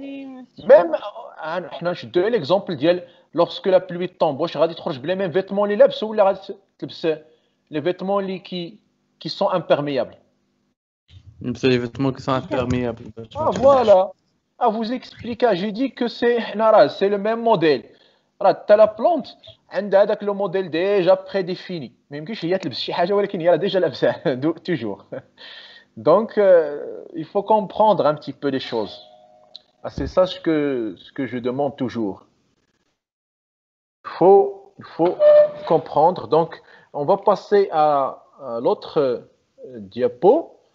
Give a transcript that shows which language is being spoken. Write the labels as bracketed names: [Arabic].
[French] Même, je donne l'exemple lorsque la pluie tombe, [Arabic] واش غادي تخرج بلا [French] même vêtements [Arabic] اللي لابس ولا غادي تلبس [French] les vêtements qui sont imperméables. C'est les vêtements qui sont imperméables. Ah voilà. À vous expliquer, j'ai dit que c'est le même modèle. Tu as la plante, [Arabic] عندها هذاك [French] le modèle déjà prédéfini. [Arabic] ما يمكنش هي تلبس شي حاجه ولكن هي [French] déjà [Arabic] لابسه [French] toujours. Donc il faut comprendre un petit peu les choses. C'est ça ce que je demande toujours. Il faut comprendre. Donc, on va passer à l'autre diapo.